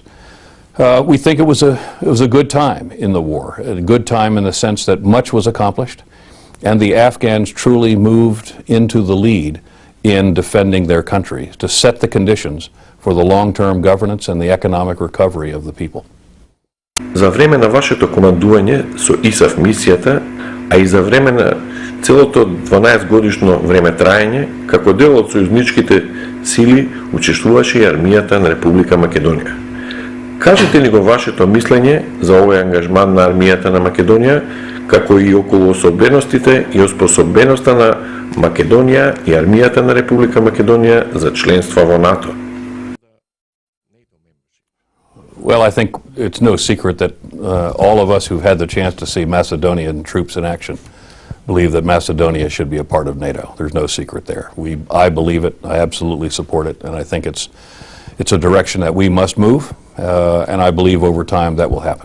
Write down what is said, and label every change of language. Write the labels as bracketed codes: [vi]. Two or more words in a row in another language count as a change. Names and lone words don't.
[en] We think it was a good time in the war, a good time in the sense that much was accomplished, and the Afghans truly moved into the lead in defending their country to set the conditions for the long-term governance and the economic recovery of the people. [mk] За време на вашето командување со ИСАФ мисијата, а и за време на целото 12-годишно време траење, како дел од сојузничките сили учествуваше и армијата на Република Македонија. Кажете ли го вашето мислење за овој ангажман на армијата на Македонија, како и околу особеностите и оспособеноста на Македонија и армијата на Република Македонија за членство во НАТО? [en] Well, I think it's no secret that all of us who've had the chance to see Macedonian troops in action believe that Macedonia should be a part of NATO. There's no secret there. I believe it, I absolutely support it, and I think it's a direction that we must move, and I believe over time that will happen.